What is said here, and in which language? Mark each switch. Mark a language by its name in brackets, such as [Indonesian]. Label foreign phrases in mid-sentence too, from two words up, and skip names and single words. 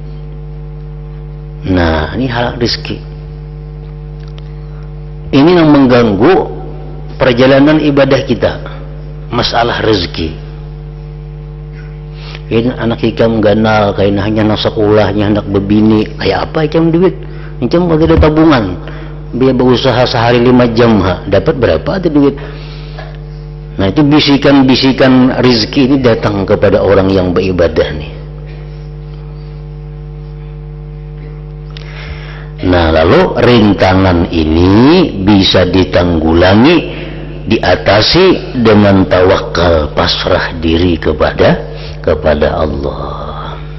[Indonesian] Nah, ini hal rezeki. Ini yang mengganggu perjalanan ibadah kita. Masalah rezeki. [Banjar] Kayaknya anak ikam ganal, kayaknya hanya anak sekolahnya, anak bebini, kayak apa ikam duit? Ikam kalau ada tabungan, biar berusaha sehari 5 jam, dapat berapa ada duit? [Indonesian] Nah, itu bisikan-bisikan rezeki ini datang kepada orang yang beribadah nih. Nah, lalu rintangan ini bisa ditanggulangi, diatasi dengan tawakal, pasrah diri kepada Allah.